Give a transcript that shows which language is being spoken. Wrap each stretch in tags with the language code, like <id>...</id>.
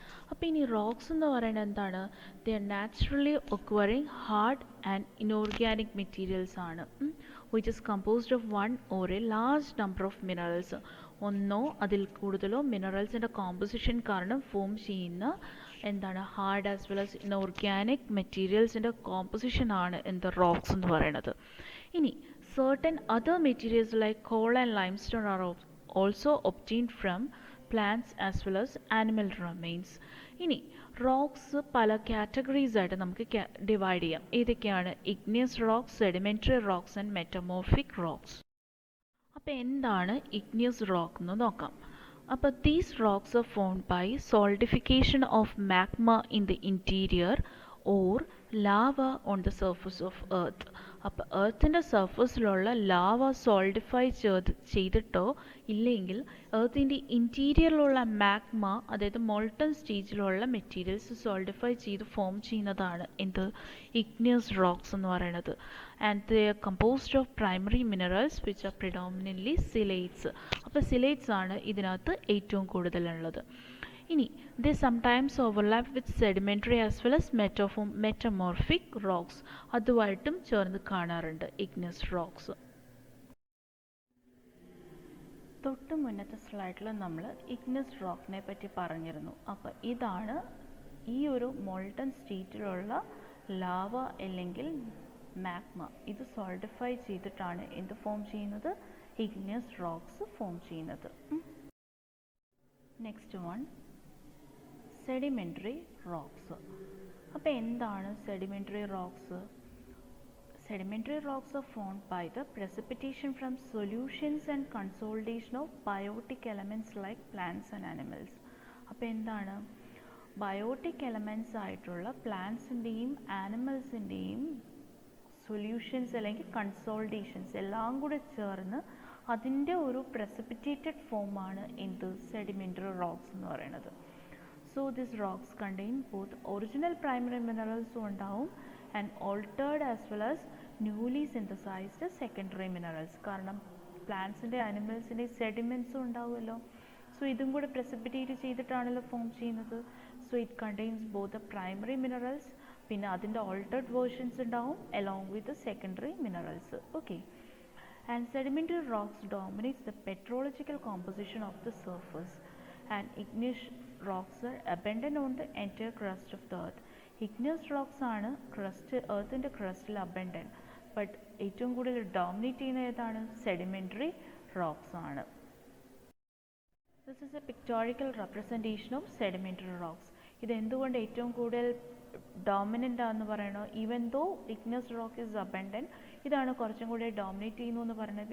<ml>അപ്പോൾ ഇനി റോക്സ് എന്ന് പറയുന്നത് എന്താണ്,</ml> <en>They are naturally occurring hard and inorganic materials ആണ്, which is composed of one or a large number of minerals.</en> <ml>ഒന്നോ അതിൽ കൂടുതലോ മിനറൽസിൻ്റെ കോമ്പസിഷൻ കാരണം ഫോം ചെയ്യുന്ന എന്താണ്, hard as well as inorganic മെറ്റീരിയൽസിൻ്റെ കോമ്പസിഷനാണ് എന്ത്, റോക്സ് എന്ന് പറയുന്നത്.</ml> <en>ഇനി certain other materials like coal and limestone are also obtained from plants as well as animal remains.</en> <ml>ഇനി റോക്സ് പല കാറ്റഗറീസ് ആയിട്ട് നമുക്ക് ഡിവൈഡ് ചെയ്യാം. ഏതൊക്കെയാണ്, igneous rocks, sedimentary rocks and metamorphic rocks. അപ്പോൾ എന്താണ് ഇഗ്നിയസ് റോക്ക് എന്ന് നോക്കാം.</ml> <en>അപ്പോൾ these rocks are formed by solidification of magma in the interior or lava on the surface of earth.</en> <ml>അപ്പോൾ എർത്തിൻ്റെ സർഫസിലുള്ള ലാവ സോൾഡിഫൈ ചെയ്തിട്ടോ ഇല്ലെങ്കിൽ എർത്തിൻ്റെ ഇൻറ്റീരിയറിലുള്ള മാഗ്മ, അതായത് മോൾട്ടൺ സ്റ്റേജിലുള്ള മെറ്റീരിയൽസ് സോൾഡിഫൈ ചെയ്ത് ഫോം ചെയ്യുന്നതാണ് എന്ത് ഇഗ്നിയസ് റോക്സ് എന്ന് പറയുന്നത്.</ml> <en>And they are composed of primary minerals which are predominantly silicates.</en> <ml>അപ്പോൾ സിലേറ്റ്സ് ആണ് ഇതിനകത്ത് ഏറ്റവും കൂടുതലുള്ളത്.</ml> <en>ഇനി they sometimes overlap with sedimentary as well as metamorphic rocks.</en> <ml>അതുമായിട്ടും ചേർന്ന് കാണാറുണ്ട് igneous rocks. തൊട്ട് മുന്നത്തെ സ്ലൈഡിൽ നമ്മൾ igneous റോക്കിനെ പറ്റി പറഞ്ഞിരുന്നു. അപ്പോൾ ഇതാണ് ഈ ഒരു മോൾട്ടൺ സ്റ്റേറ്റിലുള്ള ലാവ അല്ലെങ്കിൽ മാഗ്മ. ഇത് സോൾഡിഫൈ ചെയ്തിട്ടാണ് എന്ത് ഫോം ചെയ്യുന്നത്, igneous റോക്സ് ഫോം ചെയ്യുന്നത്.</ml> <en>Next one sedimentary rocks.</en> <ml>അപ്പോൾ എന്താണ് sedimentary rocks?</ml> <en>Sedimentary rocks are formed by the precipitation from solutions and consolidation of biotic elements like plants and animals.</en> <ml>അപ്പോൾ എന്താണ് ബയോട്ടിക് എലമെൻറ്റ്സ് ആയിട്ടുള്ള പ്ലാന്റ്സിൻ്റെയും ആനിമൽസിൻ്റെയും solutions അല്ലെങ്കിൽ കൺസോൾട്ടേഷൻസ് എല്ലാം കൂടെ ചേർന്ന് അതിൻ്റെ ഒരു പ്രസിപ്പിറ്റേറ്റഡ് ഫോമാണ് എന്ത് സെഡിമെൻ്ററി റോക്സ് എന്ന് പറയുന്നത്.</ml> <en>So these rocks contain both original primary minerals</en> <ml>ഉണ്ടാവും</ml> <en>and altered as well as newly synthesized secondary minerals.</en> <ml>കാരണം പ്ലാന്റ്സിൻ്റെ ആനിമൽസിൻ്റെ സെഡിമെൻറ്റ്സും ഉണ്ടാവുമല്ലോ. സോ ഇതും കൂടെ പ്രസിപ്പിറ്റേറ്റ് ചെയ്തിട്ടാണല്ലോ ഫോം ചെയ്യുന്നത്.</ml> <en>so it contains both the primary minerals,</en> <ml>പിന്നെ അതിൻ്റെ ഓൾട്ടേർഡ് വേർഷൻസ് ഉണ്ടാവും</ml> <en>along with the secondary minerals. Okay. And sedimentary rocks dominates the petrological composition of the surface. And igneous rocks are abundant on the entire crust of the earth.</en> <ml>Igneous rocks ആണ് എർത്തിൻ്റെ ക്രസ്റ്റിൽ abundant. But ഏറ്റവും കൂടുതൽ dominate ചെയ്യുന്ന ഏതാണ്, sedimentary rocks ആണ്.</ml> <en>This is a pictorial representation of sedimentary rocks.</en> <ml>ഇത് എന്തുകൊണ്ട് ഏറ്റവും കൂടുതൽ ഡോമിനൻ്റ് ആണെന്ന് പറയണോ,</ml> <en>even though igneous rock is abundant,</en> <ml>ഇതാണ് കുറച്ചും കൂടി ഡോമിനേറ്റ് ചെയ്യുന്നു എന്ന് പറയുന്നത്.</ml>